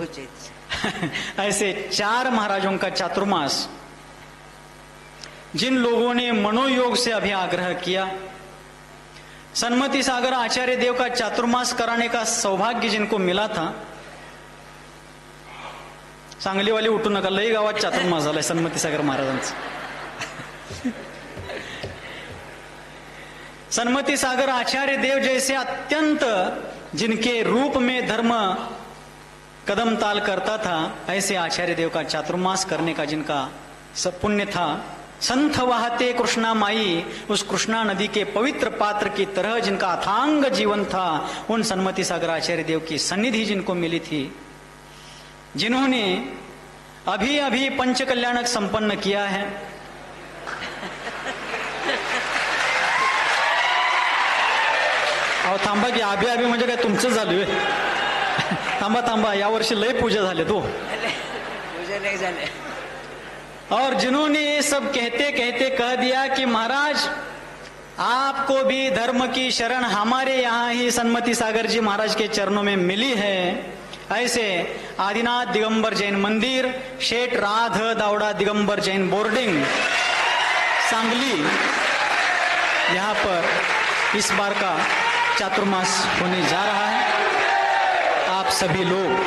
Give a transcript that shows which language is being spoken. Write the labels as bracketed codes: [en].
[hi] ऐसे 4 महाराजों का चातुर्मास जिन लोगों ने मनोयोग से अभी आग्रह किया, सन्मति सागर आचार्य देव का चातुर्मास कराने का सौभाग्य जिनको मिला था. [mr] सांगलीवाली उठू नका, लई गावात चातुर्मास झालाय सन्मति सागर महाराजांचा. [hi] सन्मति सागर आचार्य देव जैसे अत्यंत जिनके रूप में धर्म कदम ताल करता था, ऐसे आचार्य देव का चातुर्मास करने का जिनका पुण्य था. [mr] संथ वहाते कृष्णा माई, [hi] उस कृष्णा नदी के पवित्र पात्र की तरह जिनका अथांग जीवन था, उन सन्मति सागर आचार्य देव की सन्निधि जिनको मिली थी, जिन्होंने अभी पंच कल्याणक संपन्न किया है. [mr] अहो थांबा की, अभी म्हणजे काय तुमचं झालं? थांबा, यावर्षी लय पूजा झाले तो. पूजा नाही झाले. [hi] और जिन्होंने ये सब कहते कहते कह दिया कि महाराज आपको भी धर्म की शरण हमारे यहाँ ही सन्मति सागर जी महाराज के चरणों में मिली है. ऐसे आदिनाथ दिगंबर जैन मंदिर, शेठ राध दावड़ा दिगंबर जैन बोर्डिंग सांगली, यहाँ पर इस बार का चातुर्मास होने जा रहा है. आप सभी लोग शांत.